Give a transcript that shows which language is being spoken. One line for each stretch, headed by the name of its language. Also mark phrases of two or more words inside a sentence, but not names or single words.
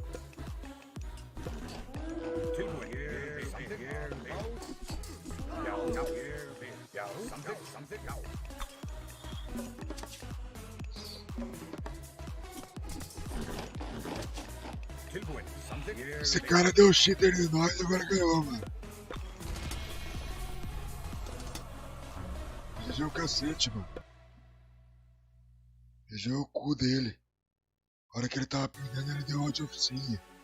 Icelandic: Tilbúin. Ég vil. Samþykkt. Ég vil. Já. Ég vil. Já. Samþykkt. Já. Tilbúin. Samþykkt.
Portuguese: Esse cara deu cheater de nós e agora ganhou, mano. GG o cacete, mano. GG o cu dele. A hora que ele tava perdendo, ele deu
English: out of sim.